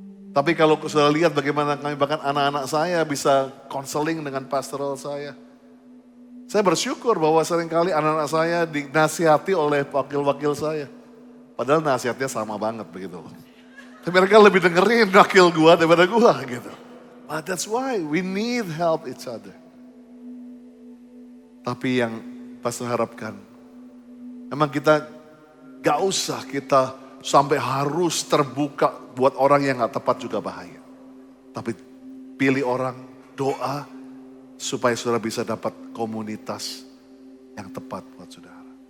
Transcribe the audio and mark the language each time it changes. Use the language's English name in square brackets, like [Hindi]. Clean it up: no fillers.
[Indonesian] Tapi kalau sudah lihat bagaimana kami bahkan anak-anak saya bisa konseling dengan pastoral saya. Saya bersyukur bahwa seringkali anak-anak saya dinasihati oleh wakil-wakil saya. Padahal nasihatnya sama banget begitu. Tapi mereka lebih dengerin wakil gua daripada gua gitu. [English] But that's why we need help each other. [Indonesian] Tapi yang pastor harapkan, memang kita gak usah kita sampai harus terbuka buat orang yang gak tepat juga bahaya. Tapi pilih orang, doa, supaya saudara bisa dapat komunitas yang tepat buat saudara.